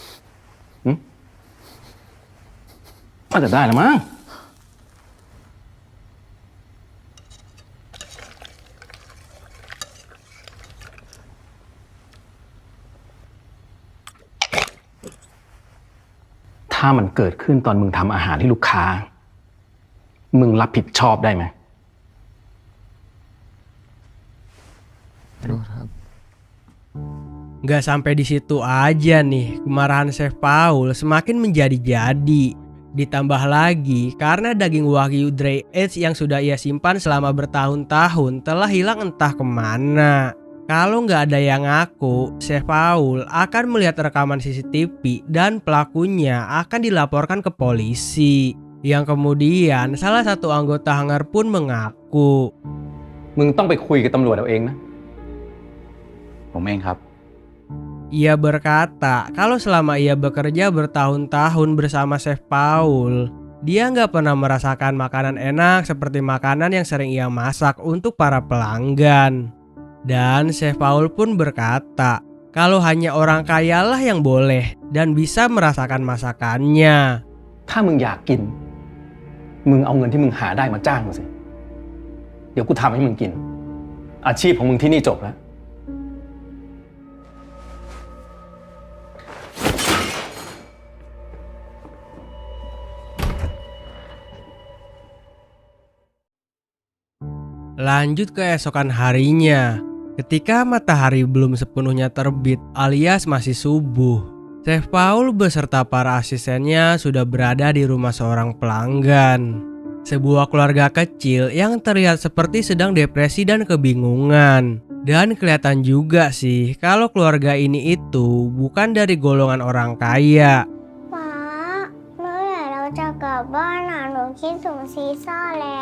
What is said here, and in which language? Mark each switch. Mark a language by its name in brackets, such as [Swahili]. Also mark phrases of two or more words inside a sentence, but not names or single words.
[Thai] ว่าจะได้แล้วมั้ง ถ้ามันเกิดขึ้นตอนมึงทำอาหารให้ลูกค้า มึงรับผิดชอบได้ไหม ขอโทษครับ [Indonesian] Gak sampai di situ aja nih, kemarahan Chef Paul semakin menjadi-jadi. Ditambah lagi karena daging wagyu [English] dry aged [Indonesian] yang sudah ia simpan selama bertahun-tahun telah hilang entah kemana. Kalau nggak ada yang ngaku, Chef Paul akan melihat rekaman CCTV dan pelakunya akan dilaporkan ke polisi. Yang kemudian salah satu anggota hangar pun mengaku. [Thai] มึงต้องไปคุยกับตำรวจเอาเองนะ ผมเองครับ [Indonesian] Ia berkata kalau selama ia bekerja bertahun-tahun bersama Chef Paul, dia nggak pernah merasakan makanan enak seperti makanan yang sering ia masak untuk para pelanggan. Dan Chef Paul pun berkata kalau hanya orang kaya lah yang boleh dan bisa merasakan masakannya. [Thai] ถ้ามึงอยากกิน มึงเอาเงินที่มึงหาได้มาจ้างกูสิ เดี๋ยวกูทำให้มึงกิน อาชีพของมึงที่นี่จบแล้ว [Indonesian] Lanjut keesokan harinya, ketika matahari belum sepenuhnya terbit alias masih subuh, Chef Paul beserta para asistennya sudah berada di rumah seorang pelanggan. Sebuah keluarga kecil yang terlihat seperti sedang depresi dan kebingungan. Dan kelihatan juga sih kalau keluarga ini itu bukan dari golongan orang kaya. [Thai] ป๊าเมื่อไหร่เราจะกลับบ้านอ่ะหนูคิดถึงซีซ่าแล้ว